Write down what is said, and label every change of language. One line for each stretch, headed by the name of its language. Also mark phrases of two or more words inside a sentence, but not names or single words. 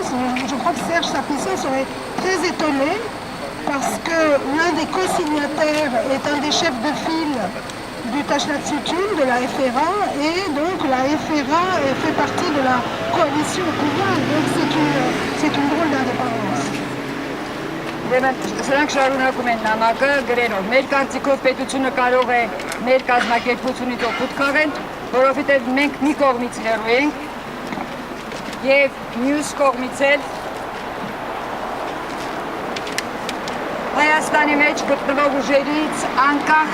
French: Je crois que Serge Sarkissian serait très étonné parce que l'un des co-signataires est un des chefs de file du Tashnat Sutun, de la FRA, et donc la FRA fait partie de la coalition au pouvoir, donc c'est une drôle d'indépendance.
Armenian: Սրանք շարունակում են նամակը գրելով, մեր կարծիքով պետությունը կարող է մեր կազմակերպությունից օգուտ քաղել, որովհետև մենք մի կողմից հեռու ենք եւ մյուս կողմից էլ Հայաստանի մեջ գտնվող ուժերից անկախ